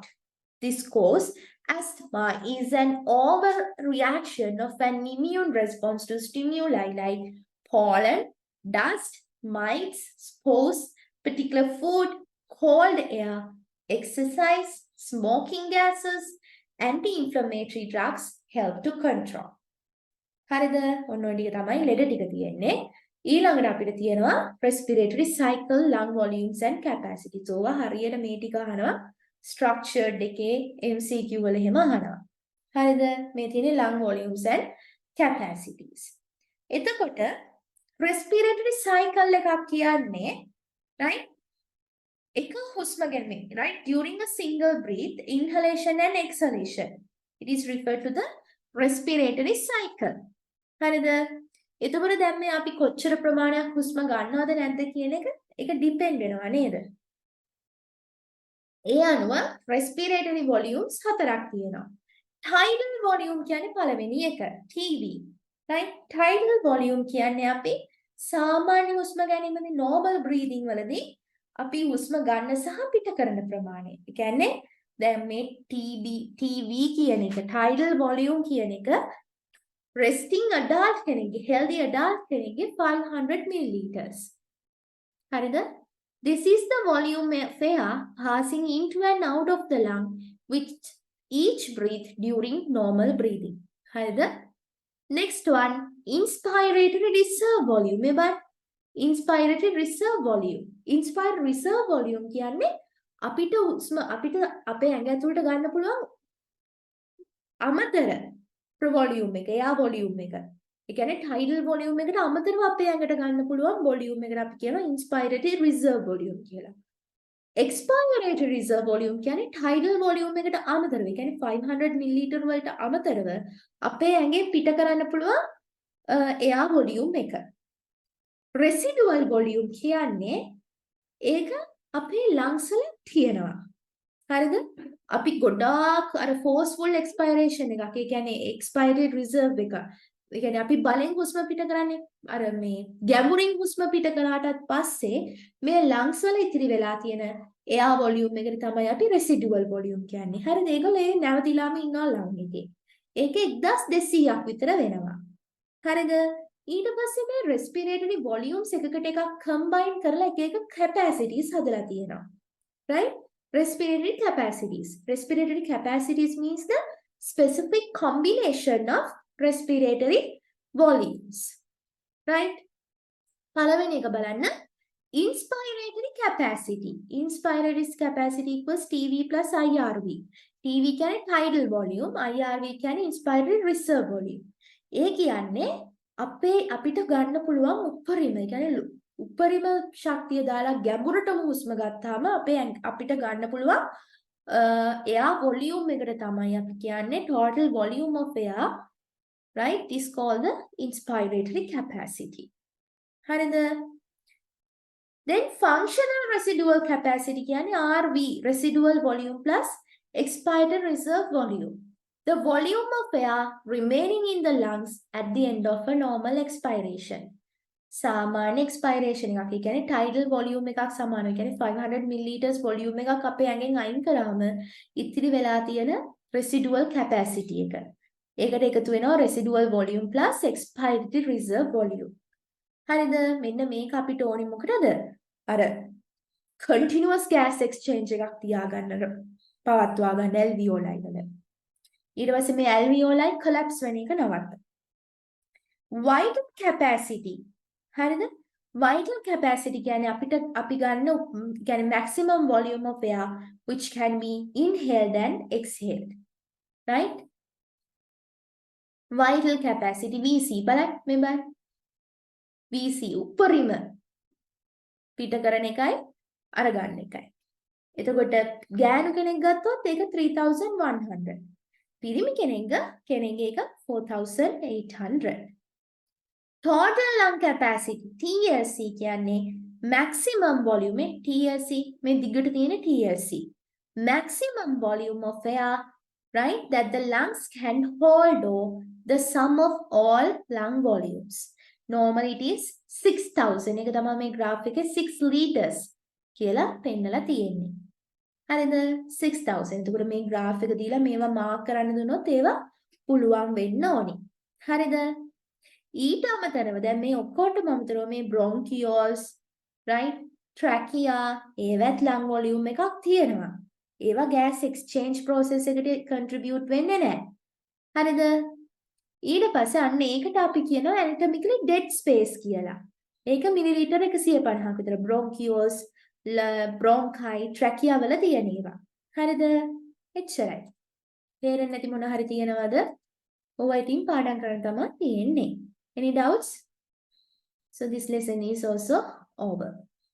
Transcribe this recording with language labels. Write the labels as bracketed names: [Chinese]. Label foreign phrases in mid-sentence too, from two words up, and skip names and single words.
[English] This cause asthma is an overreaction of an immune response to stimuli like pollen, dust, mites, spores, particular food, cold air, exercise, smoking gases, anti-inflammatory drugs help to control. [Sinhala] හරිද? ඔන්න ඔය ටික තමයි ලෙඩ ටික තියෙන්නේ. ඊළඟට අපිට තියෙනවා [English] respiratory cycle, lung volumes and capacities. [Sinhala] ඕවා හරියට මේ ටික අහනවා structured එකේ MCQ වල එහෙම අහනවා. හරිද? මේ තියෙන්නේ [English] lung volumes and capacities. [Sinhala] එතකොට [English] respiratory cycle [Sinhala] එකක් කියන්නේ right? එක හුස්ම ගැනීම, right? [English] During a single breath, inhalation and exhalation. It is referred to the respiratory cycle. [Sinhala] හරිද? එතකොට දැන් මේ අපි කොච්චර ප්‍රමාණයක් හුස්ම ගන්නවද නැද්ද කියන එක depend වෙනවා නේද? ඒ අනුව [English] respiratory volumes [Sinhala] හතරක් තියෙනවා. [English] Tidal volume [Sinhala] කියන්නේ පළවෙනි එක, TB. right? [English] Tidal volume [Sinhala] කියන්නේ අපි සාමාන්‍ය හුස්ම ගැනීමදී [English] normal breathing [Sinhala] වලදී අපි හුස්ම ගන්න සහ පිට කරන ප්‍රමාණය. ඒ කියන්නේ දැන් මේ TV කියන එක [English] tidal volume [Sinhala] කියන එක [English] resting adult [Sinhala] කෙනෙක්ගේ [English] healthy adult [Sinhala] කෙනෙක්ගේ 500 milliliters. හරිද? [English] This is the volume of air passing into and out of the lung with each breath during normal breathing. [Sinhala] හරිද? [English] Next one, inspiratory reserve volume. [Sinhala] එබත් [English] inspiratory reserve volume. Inspire reserve volume [Sinhala] කියන්නේ අපිට අපේ ඇඟ ඇතුළට ගන්න පුළුවන් අමතර volume එක, එයා volume එක. ඒ කියන්නේ [English] tidal volume [Sinhala] එකට අමතරව අපේ ඇඟට ගන්න පුළුවන් volume එකට අපි කියනවා [English] inspiratory reserve volume [Sinhala] කියලා. [English] Expiratory reserve volume [Sinhala] කියන්නේ [English] tidal volume [Sinhala] එකට අමතරව. ඒ කියන්නේ 500 ml වලට අමතරව අපේ ඇඟෙන් පිට කරන්න පුළුවන් එයා volume එක. [English] Residual volume [Sinhala] කියන්නේ ඒක අපේ lungs වල තියෙනවා. හරිද? අපි ගොඩාක් අර [English] forceful expiration [Sinhala] එකක්. ඒ කියන්නේ [English] expired reserve [Sinhala] එක. ඒ කියන්නේ අපි බලෙන් හුස්ම පිට කරන්නේ අර මේ ගැඹුරින් හුස්ම පිට කරාටත් පස්සේ මේ lungs වල ඉතිරි වෙලා තියෙන [English] air volume [Sinhala] එකට තමයි අපි [English] residual volume [Sinhala] කියන්නේ. හරිද? ඒගොල්ලෝ ඒ නැවතිලාම ඉන්නවා lung එකේ. ඒක 1200ක් විතර වෙනවා. හරිද? ඊට පස්සේ මේ [English] respiratory volumes [Sinhala] එකකට එකක් combine කරලා එක capacities හදලා තියෙනවා. right? [English] Respiratory capacities. Respiratory capacities means the specific combination of respiratory volumes. Right? [Sinhala] පළවෙනි එක බලන්න. [English] Inspiratory capacity. Inspiratory capacity equals TV plus IRV. [Sinhala] TV කියන්නේ [English] tidal volume, [Sinhala] IRV කියන්නේ [English] inspiratory reserve volume. [Sinhala] ඒ කියන්නේ අපිට ගන්න පුළුවන් උපරිම, ඒ කියන්නේ උපරිම ශක්තිය දාලා ගැඹුරටම හුස්ම ගත්තාම අපිට ගන්න පුළුවන් [English] air volume [Sinhala] එකට තමයි අපි කියන්නේ [English] total volume of air right? It is called the inspiratory capacity. [Sinhala] හරිද? [English] Then functional residual capacity කියන්නේ RV, residual volume plus expired reserve volume. The volume of air remaining in the lungs at the end of a normal expiration. [Sinhala] සාමාන්‍ය expiration එකක්. ඒ කියන්නේ tidal volume එකක් සමානයි. ඒ කියන්නේ 500 milliliters volume එකක් අපේ ඇඟෙන් අයින් කරාම ඉතිරි වෙලා තියෙන [English] residual capacity [Sinhala] එක. ඒකට එකතු වෙනවා [English] residual volume plus expired reserve volume. [Sinhala] හරිද? මෙන්න මේක අපිට ඕනි මොකටද? අර [English] continuous gas exchange [Sinhala] එකක් තියාගන්න පවත්වා ගන්න alveoli වල. ඊට පස්සේ මේ alveoli collapse වෙන එක නවත්ත. [English] Vital capacity. හරිද? Vital capacity [Sinhala] කියන්නේ අපි ගන්න කියන්නේ [English] maximum volume of air which can be inhaled and exhaled. Right? Vital capacity VC [Sinhala] බලන්න මේ බලන්න. VC උපරිම පිට කරන එකයි අරගන්න එකයි. එතකොට ගෑනු කෙනෙක් ගත්තොත් ඒක 3100. පිරිමි කෙනෙක්ගේ එක 4800. Total lung capacity TLC කියන්නේ maximum volume TLC මේ දිගට තියෙන TLC. [English] Maximum volume of air, right, that the lungs can hold, or the sum of all lung volumes. Normally it is 6000. [Sinhala] එක තමයි මේ graph එකේ 6 liters කියලා පෙන්නලා තියෙන්නේ. හරිද? 6000. එතකොට මේ graph එක දීලා මේවා mark කරන්න දුන්නොත් ඒවා පුළුවන් වෙන්න ඕනි. හරිද? ඊට අමතරව දැන් මේ ඔක්කොටම අමතරව මේ bronchioles, right, trachea ඒවත් [English] lung volume [Sinhala] එකක් තියෙනවා. ඒවා [English] gas exchange process [Sinhala] එකට contribute වෙන්නේ නැහැ. හරිද? ඊට පස්සේ අන්න ඒකට අපි කියනවා [English] anatomically dead space [Sinhala] කියලා. ඒක මිලිලීටර් 150ක් විතර bronchioles, bronchi, trachea වල තියෙන ඒවා. හරිද? එච්චරයි. තේරෙන්නේ නැති මොන හරි තියෙනවද? ඔවා ඉතින් පාඩම් කරන්න තමයි තියෙන්නේ. [English] Any doubts? So this lesson is also over.